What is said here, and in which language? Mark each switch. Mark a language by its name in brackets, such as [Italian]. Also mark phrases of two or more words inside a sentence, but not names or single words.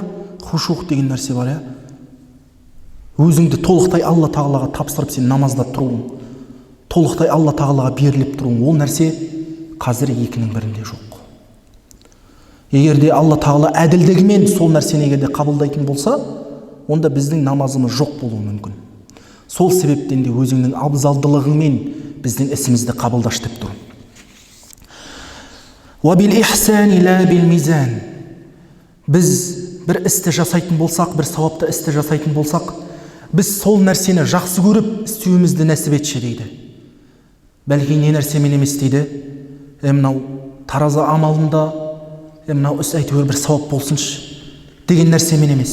[Kazakh] Хушух деген нәрсе бар, иә. Өзіңді толықтай Алла Тағалаға тапсырып сен намазда тұруың, толықтай Алла Тағалаға беріліп тұруың, ол нәрсе қазір екінің бірінде жоқ. Егер де Алла Тағала әділдігімен сол нәрсені егер де қабылдайтын болса, онда біздің намазымыз жоқ болуы мүмкін. Сол себептен де өзіңнің абзалдылығыңмен біздің ісімізді қабылдаш деп тұр. [Arabic] وبالإحسان لا بالميزان. [Kazakh] Біз бір істі жасайтын болсақ, бір сауапты істі жасайтын болсақ, біз сол нәрсені жақсы көріп істеуімізді нәсіп етші дейді. Бәлки не нәрсемен емес дейді, мынау таразы амалында мынау іс әйтеуір бір сауап болсыншы деген нәрсемен емес.